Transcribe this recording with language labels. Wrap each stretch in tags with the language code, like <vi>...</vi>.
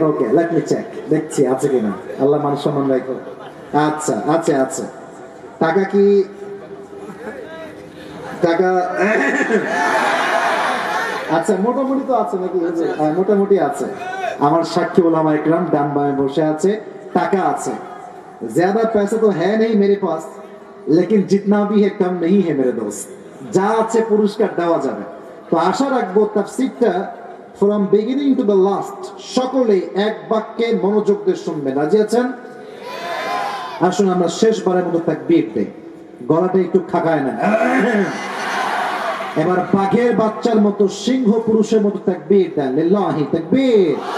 <en>okay, let me check,</en> <bn>দেখছি আছে কিনা। আল্লাহ মান সম্মান রাখো। আচ্ছা, আছে আছে। টাকা কি টাকা আচ্ছা, মোটামুটি তো আছে নাকি? হ্যাঁ, মোটামুটি আছে। আমার সাক্ষী ওলামা ইকরাম ডান বামে বসে আছে, টাকা আছে।</bn> <hi>ज्यादा पैसा तो है नहीं मेरे पास, लेकिन जितना भी है कम नहीं है मेरे दोस्त।</hi> <bn>যা আছে পুরস্কার দেওয়া যাবে। তো আশা রাখবো তাফসীরটা</bn> <en>from beginning to the last</en> <bn>সকলে এক বাক্যে মনোযোগ দিয়ে শুনবেন। রাজি আছেন? আসুন আমরা শেষবারের মতো তাকবীর দেই, গলাটা একটু খাকায় না। এবার বাঘের বাচ্চার মতো, সিংহ পুরুষের মতো তাকবীর দেন, লিল্লাহি তাকবীর।</bn>